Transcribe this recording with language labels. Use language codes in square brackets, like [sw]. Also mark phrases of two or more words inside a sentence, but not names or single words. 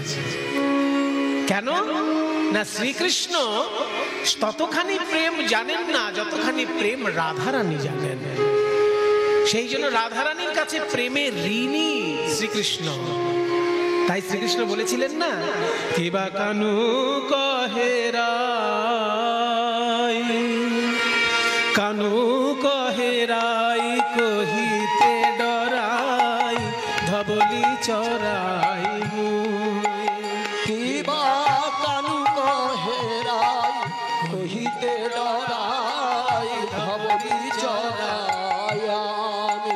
[bn] কেন না? শ্রীকৃষ্ণ ততখানি প্রেম জানেন না যতখানি প্রেম রাধারানী জানেন। সেই জন্য রাধারানীর কাছে প্রেমের ঋণী শ্রীকৃষ্ণ। তাই শ্রীকৃষ্ণ বলেছিলেন না, কেবা কানু কহেরাই, কানু কহেরাই কহিতে ডরাই ধবলি চরাই। কিবা কানু কহেরাই কহিতে ডরাই ধবলি চরাই আমি।